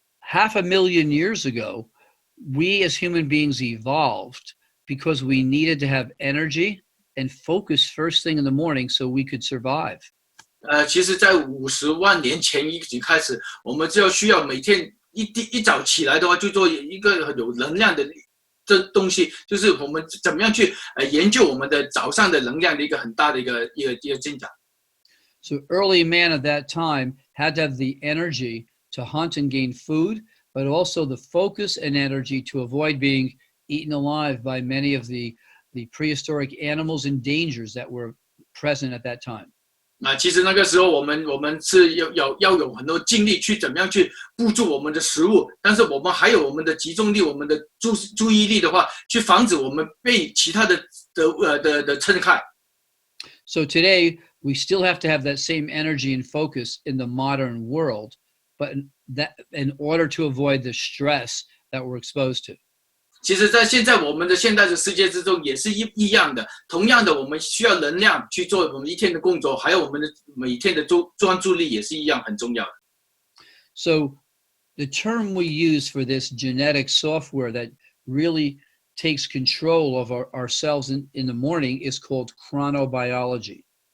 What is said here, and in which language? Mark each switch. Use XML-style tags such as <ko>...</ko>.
<en>500,000 years ago, we as human beings evolved because we needed to have energy and focus first thing in the morning so we could survive.</en> <zh>其实在50万年前已经开始，我们就需要每天一早起来的话，就做一个有能量的这东西，就是我们怎么样去研究我们的早上的能量的一个很大的一个进展。</zh> <en>So early man at that time had to have the energy to hunt and gain food, but also the focus and energy to avoid being eaten alive by many of the prehistoric animals and dangers that were present at that time.</en> <zh>其实那个时候我们是要有很多精力去怎么样去捕捉我们的食物，但是我们还有我们的集中力，我们的注意力的话，去防止我们被其他的撑开。</zh> <en>So today we still have to have that same energy and focus in the modern world, but that in order to avoid the stress that we're exposed to.</en> <zh>其实在现在我们的现代的世界之中也是一样的，同样的我们需要能量去做我们一天的工作，还有我们的每天的专注力也是一样很重要的。</zh> <en>So the term we use for this genetic software that really takes control of our cells in the morning is called chronobiology.</en>